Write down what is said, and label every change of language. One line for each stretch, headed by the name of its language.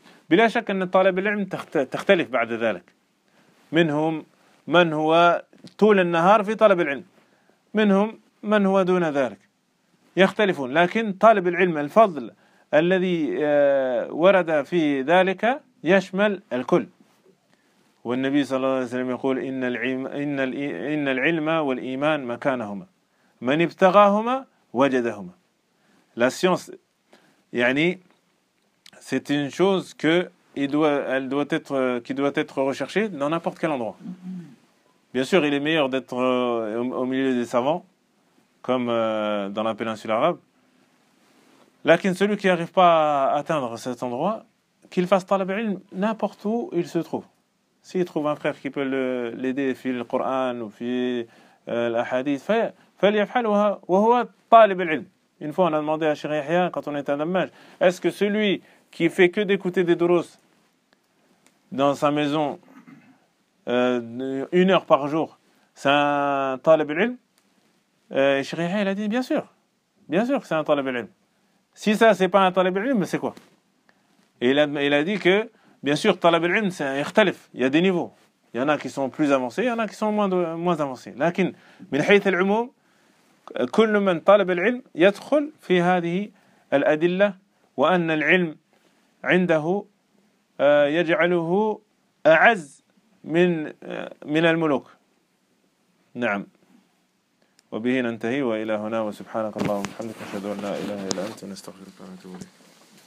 Arabic: بلا شك أن طالب العلم تختلف بعد ذلك، منهم من هو طول النهار في طلب العلم، منهم من هو دون ذلك، يختلفون. لكن طالب العلم الفضل الذي ورد في ذلك يشمل الكل. والنبي صلى الله عليه وسلم يقول إن العلم والإيمان مكانهما، من ابتغاهما وجدهما.
French: La science
Arabic: يعني
French: c'est une chose que qui doit être recherchée dans n'importe quel endroit. Bien sûr, il est meilleur d'être au milieu des savants, comme dans la péninsule arabe.
Arabic: Lakin,
French: celui qui n'arrive pas à atteindre cet endroit, qu'il fasse talab ilm n'importe où il se trouve. S'il trouve un frère qui peut l'aider fi le Coran ou fi la hadith,
Arabic: falyafhalouha wa huwa talib ilm.
French: Une fois, on a demandé à Cheikh Yahya, quand on était à Dammaj, est-ce que celui qui ne fait que d'écouter des durus dans sa maison une heure par jour, c'est un talib ilm? Cheikh Yahya, il a dit, bien sûr que c'est un talib ilm. Si ça, ce n'est pas un talib ilm, mais c'est quoi? Et il a dit que, bien sûr, talib ilm, c'est un ikhtalif, il y a des niveaux. Il y en a qui sont plus avancés, il y en a qui sont moins avancés.
Arabic: Lakin, min hayth al-umum, كل من طلب العلم يدخل في هذه الأدلة وأن العلم عنده يجعله أعز من الملوك نعم وبه ننتهي وإلى هنا وسبحانك اللهم وبحمدك أشهد أن لا إله إلا أنت نستغفرك ونتوب إليك